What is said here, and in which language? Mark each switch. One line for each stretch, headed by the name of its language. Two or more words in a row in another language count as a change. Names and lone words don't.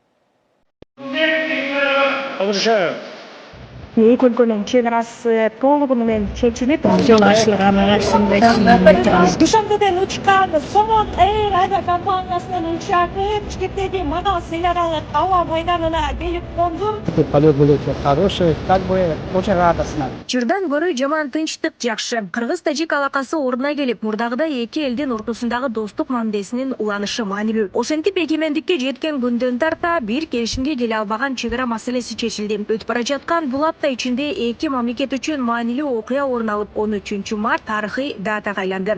Kyrgyz: Эки өлкөнүн чегарасы толугу менен чечилип, жол ачылганын арасында Дүйшөмбүдөн учкан сонун эйр авиакомпаниясынын учагы Бишкектеги Манас эл аралык аба майданына келип конду.
Russian: Полет был очень хороший, как бы очень радостно.
Kyrgyz: Чырдан көрө жаман тынчтык жакшы. Кыргыз-тажик алакасы ордуна келип, мурдагыдай эки элдин ортосундагы достук мамилесинин уланышы маанилүү. Ошентип эгемендикке жеткен күндөн тарта бир келишимге келе албаган чегара маселеси чечилди. Өтүп бара жаткан бул апта ичинде эки мамлекет үчүн маанилүү окуя орун алып, 13 март тарыхый датага айланды.